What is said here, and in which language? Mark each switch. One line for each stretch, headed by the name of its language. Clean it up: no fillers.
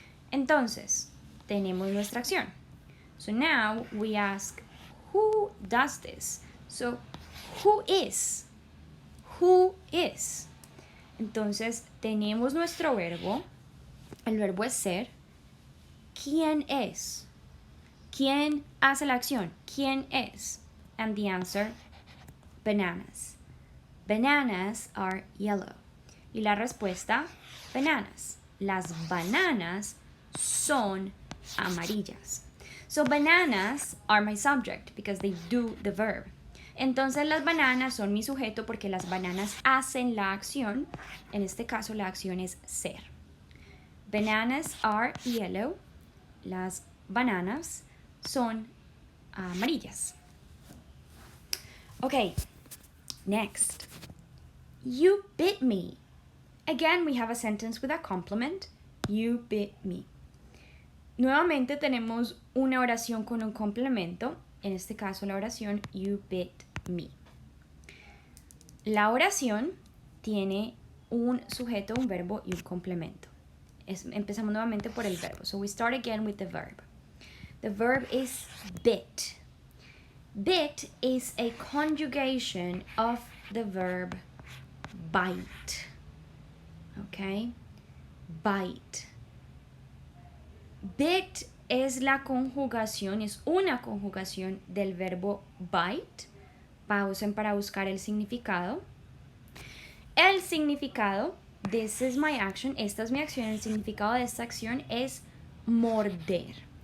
Spanish: Entonces, tenemos nuestra acción.
English: So now we ask, who does this? So, who is? Who is?
Spanish: Entonces, tenemos nuestro verbo. El verbo es ser. ¿Quién es? ¿Quién hace la acción? ¿Quién es?
English: And the answer, bananas. Bananas are yellow.
Spanish: Y la respuesta, bananas. Las bananas son amarillas.
English: So bananas are my subject because they do the verb.
Spanish: Entonces las bananas son mi sujeto porque las bananas hacen la acción. En este caso la acción es ser.
English: Bananas are yellow.
Spanish: Las bananas son amarillas.
English: Okay, next. You bit me. Again, we have a sentence with a complement. You bit me.
Spanish: Nuevamente tenemos una oración con un complemento. En este caso, la oración
English: you bit me.
Spanish: La oración tiene un sujeto, un verbo y un complemento. Empezamos nuevamente por el verbo.
English: So we start again with the verb. The verb is bit. Bit is a conjugation of the verb bite. Okay? Bite.
Spanish: Bit es la conjugación, es una conjugación del verbo bite. Pausen para buscar el significado. El significado,
English: this is my action,
Spanish: esta es mi acción, el significado de esta acción es morder.